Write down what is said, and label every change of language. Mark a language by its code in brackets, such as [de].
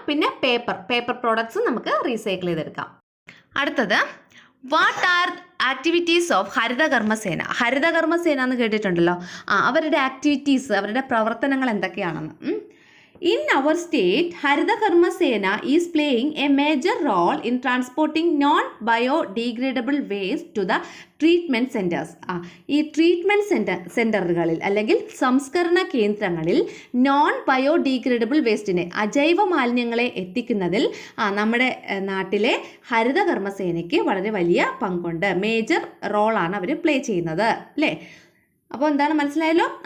[ml] പിന്നെ paper products നമുക്ക് recycle ചെയ്തെടുക്കാം. അടുത്തത്, [en] What are activities of Harithakarmasena? [ml] ഹരിതകർമ്മസേന എന്ന് കേട്ടിട്ടുണ്ടല്ലോ. അവരുടെ ആക്ടിവിറ്റീസ്, അവരുടെ പ്രവർത്തനങ്ങൾ എന്തൊക്കെയാണെന്ന്. [en] In our state, Harida Karma Sena is playing a major role in transporting non-biodegradable waste to the treatment centers. [ml] ഈ ട്രീറ്റ്മെൻറ്റ് സെൻറ്ററുകളിൽ അല്ലെങ്കിൽ സംസ്കരണ കേന്ദ്രങ്ങളിൽ നോൺ ബയോഡീഗ്രേഡബിൾ വേസ്റ്റിനെ, അജൈവ മാലിന്യങ്ങളെ എത്തിക്കുന്നതിൽ നമ്മുടെ നാട്ടിലെ ഹരിത കർമ്മസേനയ്ക്ക് വളരെ വലിയ പങ്കുണ്ട്. മേജർ റോളാണ് അവർ പ്ലേ ചെയ്യുന്നത് അല്ലേ. അപ്പോൾ എന്താണ് മനസ്സിലായല്ലോ?